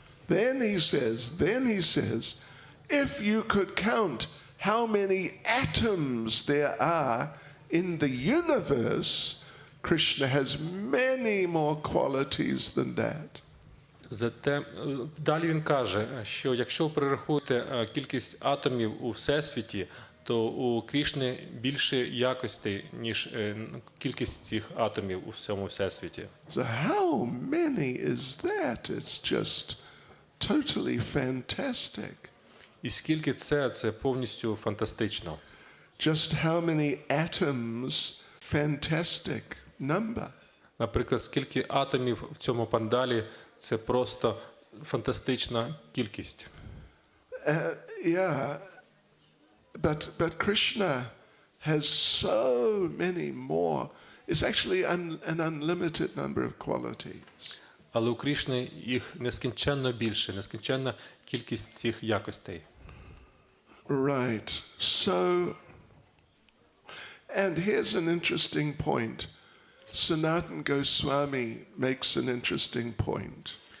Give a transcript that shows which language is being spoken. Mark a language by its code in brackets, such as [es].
[en] Then he says, if you could count how many atoms there are in the universe, Krishna has many more qualities than that. [uk] Зате далі він каже, що якщо ви перерахуєте кількість атомів у Всесвіті, то у Крішни більше якостей, ніж кількість цих атомів у всьому Всесвіті. [en] So how many is that? It's just totally fantastic. [uk] І скільки це повністю фантастично. [en] Just how many atoms, fantastic number. [uk] Наприклад, скільки атомів в цьому пандалі – це просто фантастична кількість. [en] Yeah, but Krishna has so many more. It's actually an unlimited number of qualities. [uk] Але у Крішни їх нескінченно більше, нескінченна кількість цих якостей. [en] Right. So, and here's an interesting point. Sanatana Goswami makes an interesting point.